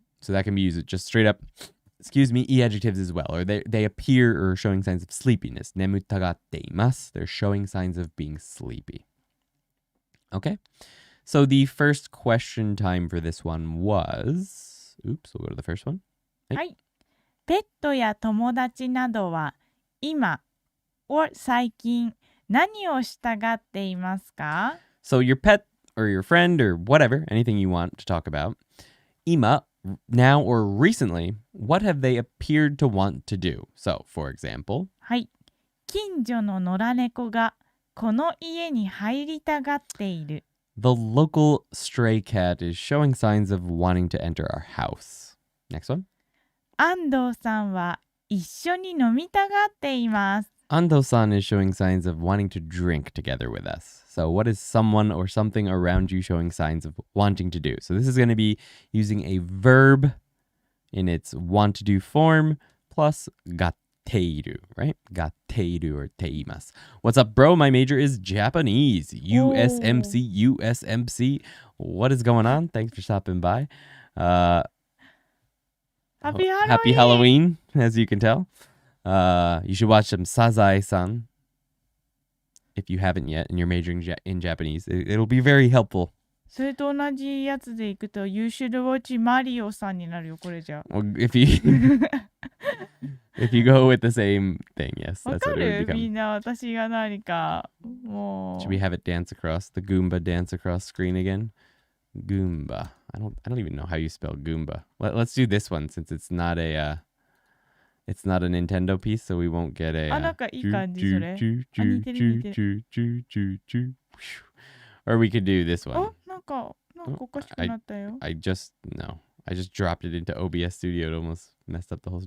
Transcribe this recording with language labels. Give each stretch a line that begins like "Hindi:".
English: So that can be used just straight up, e adjectives as well. Or they appear or showing signs of sleepiness.
Japanese: Nemutagatte imasu.
English: They're showing signs of being sleepy. Okay? So the first question time for this one was... Oops, we'll go to the first one.
Japanese: はい。ペットや友達などは今 or 最近何をしたがっていますか?
English: So your pet or your friend or whatever, anything you want to talk about. Ima, now or recently, what have they appeared to want to do? So, for example.
Japanese: はい。近所の野良猫がこの家に入りたがっている。
English: The local stray cat is showing signs of wanting to enter our house. Next one.
Japanese: 安藤さんは一緒に飲みたがっています。
English: Ando-san is showing signs of wanting to drink together with us. So what is someone or something around you showing signs of wanting to do? So this is going to be using a verb in its want to do form plus gatteiru, right? Gatteiru or teimasu. What's up, bro? My major is Japanese. USMC. What is going on? Thanks for stopping by. Happy Halloween! Happy Halloween, as you can tell. You should watch some Sazae-san if you haven't yet and you're majoring in Japanese. It'll be very helpful.
Japanese: それと同じやつでいくと
English: You should watch
Japanese: マリオさんになるよ、これじゃ。
English: Well, if you go with the same thing, yes,
Japanese: わ
English: that's
Japanese: か
English: what it
Japanese: る
English: would
Japanese: みんな私が何かも
English: Should we have it dance across the Goomba dance across screen again? Goomba. I don't even know how you spell Goomba. Let's do this one since it's not a Nintendo piece, so we won't get a
Japanese: なんかいい感じそれ。似てる似てる。
English: Or we could do this
Japanese: あ
English: one.
Japanese: なんかおかしくなったよ。
English: I just dropped it into OBS Studio. It almost messed up the whole.